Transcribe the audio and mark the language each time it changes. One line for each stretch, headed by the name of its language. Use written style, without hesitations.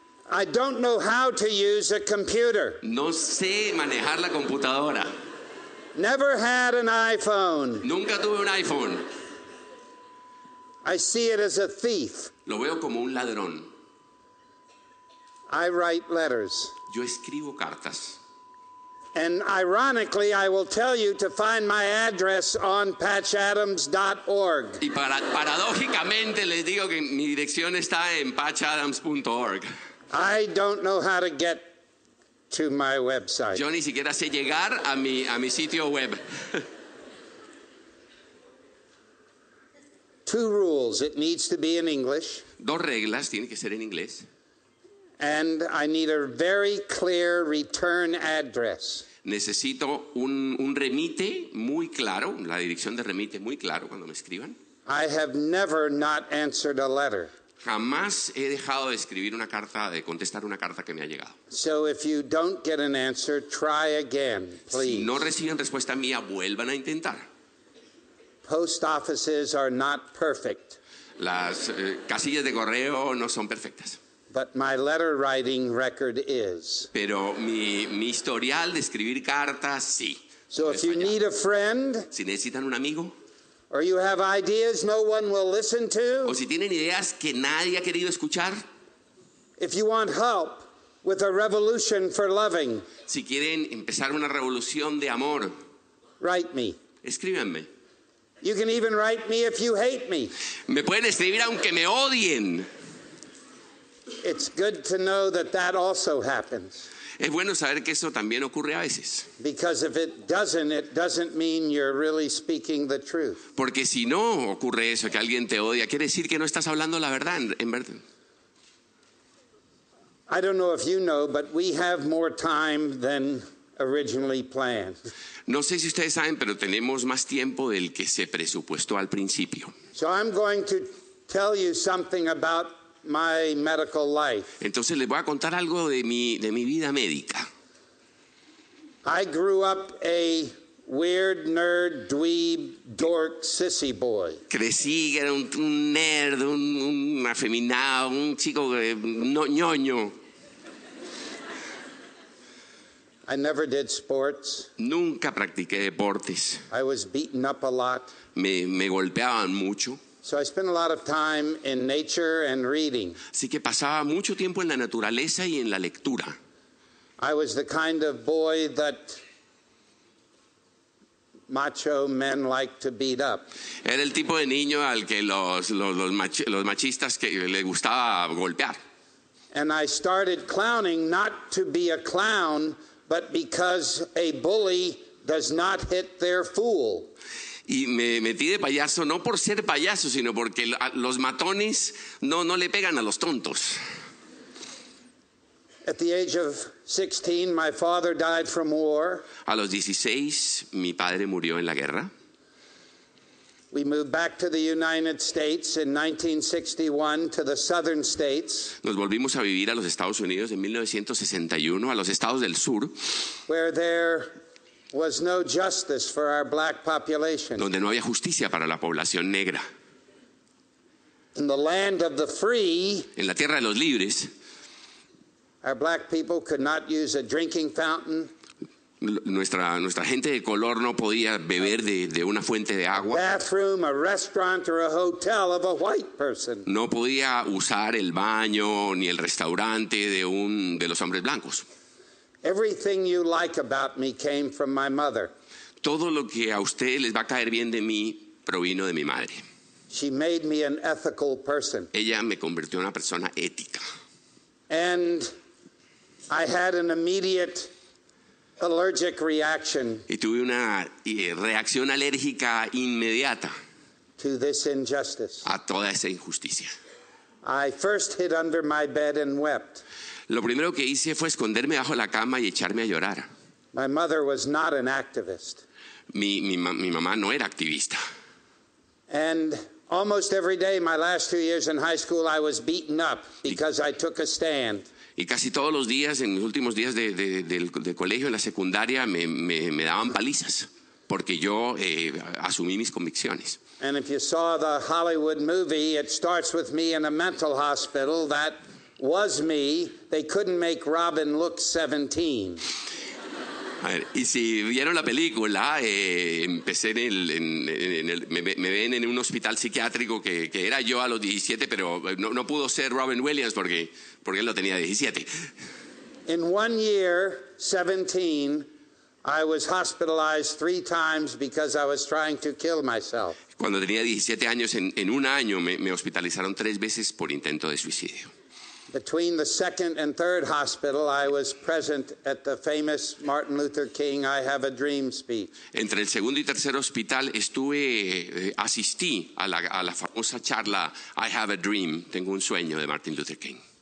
English: I don't know how to use a computer.
Spanish: No sé manejar la computadora.
English: Never had an iPhone.
Spanish: Nunca tuve un iPhone.
English: I see it as a thief.
Spanish: Lo veo como un ladrón.
English: I write letters.
Spanish: Yo escribo cartas.
English: And ironically, I will tell you to find my address on patchadams.org.
Spanish: Y paradójicamente les digo que mi dirección está en patchadams.org.
English: I don't know how to get to my website.
Spanish: Yo ni siquiera sé llegar a mi sitio web.
English: 2 rules. It needs to be in English.
Spanish: 2 reglas, tiene que ser en inglés.
English: And I need a very clear return address.
Spanish: Necesito un remite muy claro, la dirección de remite muy claro cuando me escriban.
English: I have never not answered a letter.
Spanish: Jamás he dejado de escribir una carta, de contestar una carta que me ha llegado.
English: So if you don't get an answer, try again, please.
Spanish: Si no reciben respuesta mía, vuelvan a intentar.
English: Post offices are not perfect,
Spanish: Las casillas de correo no son perfectas.
English: but my letter writing record is.
Spanish: Pero mi historial de escribir cartas, sí.
English: So if you need a friend,
Spanish: Si necesitan un amigo,
English: or you have ideas no one will listen to,
Spanish: o si tienen ideas que nadie ha querido escuchar,
English: if you want help with a revolution for loving,
Spanish: si quieren empezar una revolución de amor,
English: write me.
Spanish: escríbanme.
English: You can even write me if you hate me.
Spanish: Me pueden escribir aunque me odien.
English: It's good to know that that also happens.
Spanish: Es bueno saber que eso también ocurre a veces.
English: Because if it doesn't mean you're really speaking the truth.
Spanish: Porque si no ocurre eso, que alguien te odia, quiere decir que no estás hablando la verdad, en verdad.
English: I don't know if you know, but we have more time than originally planned.
Spanish: No sé si ustedes saben, pero tenemos más tiempo del que se presupuestó al principio.
English: So I'm going to tell you something about my medical life.
Spanish: Entonces les voy a contar algo de mi vida médica.
English: I grew up a weird nerd, dweeb, dork, sissy boy.
Spanish: Crecí, era un nerd, un afeminado, un chico ñoño.
English: I never did sports.
Spanish: Nunca practiqué deportes.
English: I was beaten up a lot.
Spanish: Me golpeaban mucho.
English: So I spent a lot of time in nature and reading.
Spanish: Así que pasaba mucho tiempo en la naturaleza y en la lectura.
English: I was the kind of boy that macho men like to beat up.
Spanish: Era el tipo de niño al que los machistas que le gustaba golpear.
English: And I started clowning not to be a clown, but because a bully does not hit their fool.
Spanish: Y me metí de payaso no por ser payaso, sino porque los matones no le pegan a los tontos.
English: At the age of 16, my father died from war.
Spanish: A los 16, mi padre murió en la guerra.
English: We moved back to the United States in 1961 to the southern states.
Spanish: Nos volvimos a vivir a los Estados Unidos en 1961, a los estados del sur,
English: Where there was no justice for our black population.
Spanish: donde no había justicia para la población negra.
English: In the land of the free,
Spanish: En la tierra de los libres,
English: our black people could not use a drinking fountain,
Spanish: nuestra gente de color no podía beber de una fuente de agua.
English: bathroom, a restaurant, or a hotel of a white person.
Spanish: No podía usar el baño ni el restaurante de los hombres blancos.
English: Everything you like about me came from my mother.
Spanish: Todo lo que a ustedes les va a caer bien de mí provino de mi madre.
English: She made me an ethical person.
Spanish: Ella me convirtió en una persona ética.
English: And I had an immediate allergic reaction
Spanish: Y tuve una reacción alérgica inmediata
English: to this injustice.
Spanish: a toda esa injusticia.
English: I first hid under my bed and wept.
Spanish: Lo primero que hice fue esconderme bajo la cama y echarme a llorar.
English: My mother was not an activist.
Spanish: Mi mamá no era activista.
English: And almost every day, my last 2 years in high school, I was beaten up because I took a stand.
Spanish: Y casi todos los días, en mis últimos días de colegio, en la secundaria, me daban palizas, porque yo asumí mis convicciones.
English: And if you saw the Hollywood movie, it starts with me in a mental hospital. That was me. They couldn't make Robin look 17.
Spanish: A ver, y si vieron la película, empecé me ven en un hospital psiquiátrico que era yo a los 17, pero no pudo ser Robin Williams porque él lo tenía 17.
English: In 1 year, 17, I was hospitalized 3 times because I was trying to kill myself.
Spanish: Cuando tenía 17 años, en un año me hospitalizaron 3 veces por intento de suicidio.
English: Between the second and third hospital, I was present at the famous Martin Luther King I Have a Dream speech.
Spanish: Entre el segundo y tercer hospital asistí a la famosa charla I Have a Dream, Tengo un sueño, de Martin Luther King.